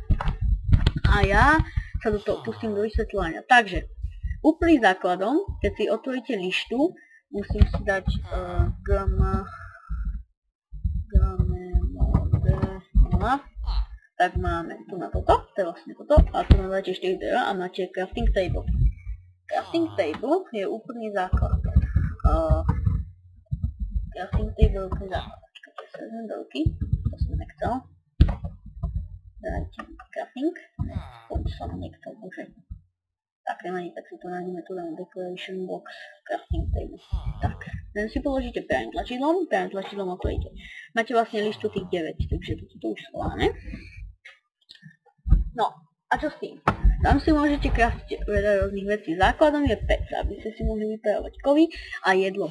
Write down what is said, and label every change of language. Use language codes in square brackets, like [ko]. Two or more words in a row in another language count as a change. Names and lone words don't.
[sk] A ja sa do toho pustím do vysvetľovania. Takže, úplným základom, keď si otvoríte lištu, musím si dať tak máme tu na toto, to je vlastne toto, a tu máte 4 a máte [en] crafting table. Crafting table je úplný základ. Crafting table je úplný základ. [sk] Počkajte, sa vezmem do ruky, to som nechcel. Dajte crafting, poď sa niekto môže. Tak nemá tak si to nájdeme tu na [en] decoration box crafting table. [sk] Tak, ten si položíte pravým tlačidlom otvoríte. Máte vlastne lištu tých 9, takže to už schováme. No, a čo s tým? Tam si môžete craftiť veľa rôznych vecí. Základom je pec, aby ste si mohli vypravovať kovy a jedlo.